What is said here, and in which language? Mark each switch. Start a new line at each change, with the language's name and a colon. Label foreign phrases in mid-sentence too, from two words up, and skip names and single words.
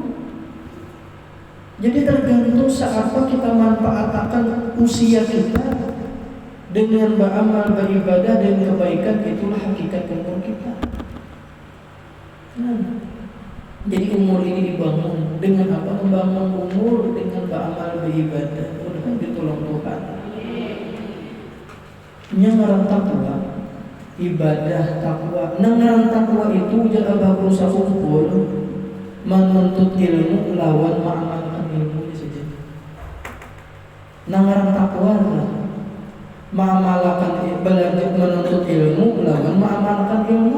Indonesian: Jadi tergantung seapa kita manfaatkan usia kita dengan beramal beribadah dan kebaikan, itulah hakikat umur kita. Jadi umur ini dibangun dengan apa? Membangun umur dengan beramal beribadah. Mudah ditolong Tuhan.
Banjar: Ngaran takwa, ibadah takwa. Ngaran takwa itu jangan berusaha kumpul menuntut ilmu lawan mengamalkan ilmu saja. Ngaran takwa mengamalkan belajar menuntut ilmu lawan mengamalkan ilmu.